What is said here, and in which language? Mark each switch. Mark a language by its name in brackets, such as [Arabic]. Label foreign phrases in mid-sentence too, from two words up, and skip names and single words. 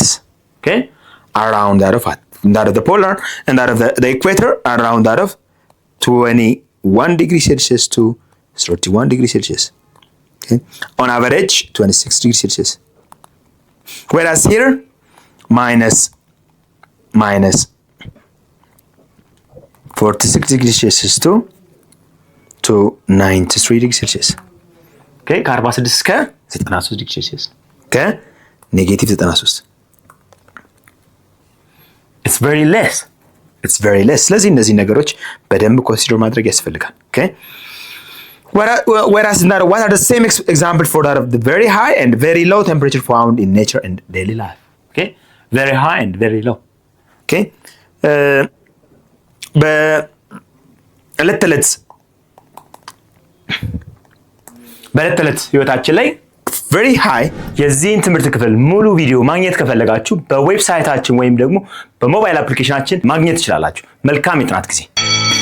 [English] Okay, around that of the polar and that of the equator, around that of 21 degrees Celsius to 31 degrees Celsius. Okay, on average 26 degrees Celsius. Whereas here minus 46 degrees Celsius to 93 degrees Celsius. [Amharic] Okay, ከ46 እስከ 93 ዲግሪ ሴልሺየስ ከኔጌቲቭ 93 [English] it's very less. [Amharic] ስለዚህ እነዚህ ነገሮች በደንብ ኮንሲደር ማድረግ ያስፈልጋል። [English] okay whereas what are the same example for that of the very high and very low temperature found in nature and daily life. okay very high and very low. [Amharic] okay በዕለት ተዕለት ህይወታችን ላይ [English] very high [Amharic] የዚህን ትምህርት ክፍል ሙሉ ቪዲዮ ማግኘት ከፈለጋችሁ በዌብሳይታችን ወይም ደግሞ በሞባይል አፕሊኬሽናችን ማግኘት ትችላላችሁ። መልካም የጥናት ጊዜ